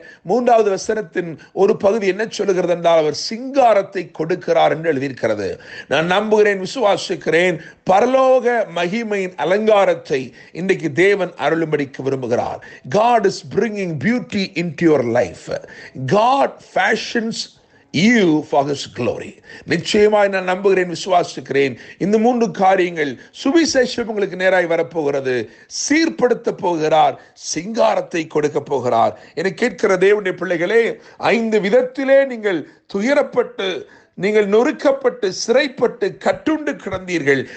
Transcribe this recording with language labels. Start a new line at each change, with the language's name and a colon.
Tamil: 3வது வசனத்தின் ஒரு பகுதி என்ன சொல்லுகிறது என்றால், அவர் சிங்காரத்தை கொடுக்கிறார் என்று எழுதியிருக்கிறது. நான் நம்புகிறேன், விசுவாசிக்கிறேன், பரலோக மகிமையின் அலங்காரத்தை இன்றைக்கு தேவன் அருளும்படிக்கு விரும்புகிறார்.
English: God is bringing beauty into your life. God fashions you for his glory.
Tamil: நிச்சயமாய் நான் நம்புகிறேன், விசுவாசிக்கிறேன், இந்த 3 காரியங்கள் சுவிசேஷம் உங்களுக்கு நேராய் வரப்போகிறது. சீர்படுத்த போகிறார், சிங்காரத்தை கொடுக்க போகிறார். என கேட்கிற தேவனுடைய பிள்ளைகளே, 5 விதத்திலே நீங்கள் துயரப்பட்டு, நீங்கள் நொறுக்கப்பட்டு, சிறைப்பட்டு, கட்டுண்டு கிடந்தீர்கள்.